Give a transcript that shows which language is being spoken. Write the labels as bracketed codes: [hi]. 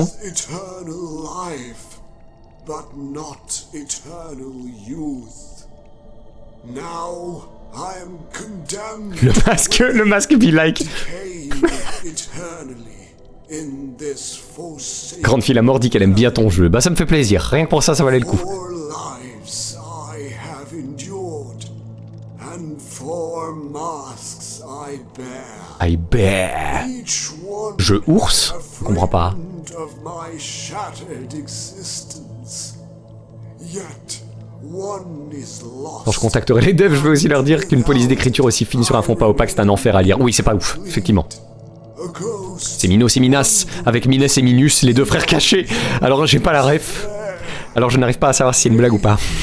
[en] with eternal life, but not eternal youth. Now I am condemned [fr] Le masque [en] be like. to decay eternally in this forsaken. [fr] Grande fille la mort dit qu'elle aime bien ton jeu. Bah ça me fait plaisir. Rien que pour ça, ça valait le coup. [en] 4 lives I have endured, and 4 masks I bear. I bear. Each one [fr] Je ours? Je comprends pas. [en] friend of my shattered existence. Yet one is lost. [fr] Quand je contacterai les devs, je vais aussi leur dire qu'une police d'écriture aussi fine sur un fond pas opaque, c'est un enfer à lire. Oui, c'est pas ouf, effectivement. [en] A ghost [fr] C'est Minos et Minas, avec Minès et Minus, les deux frères cachés. Alors j'ai pas la ref. Alors je n'arrive pas à savoir si c'est une blague ou pas.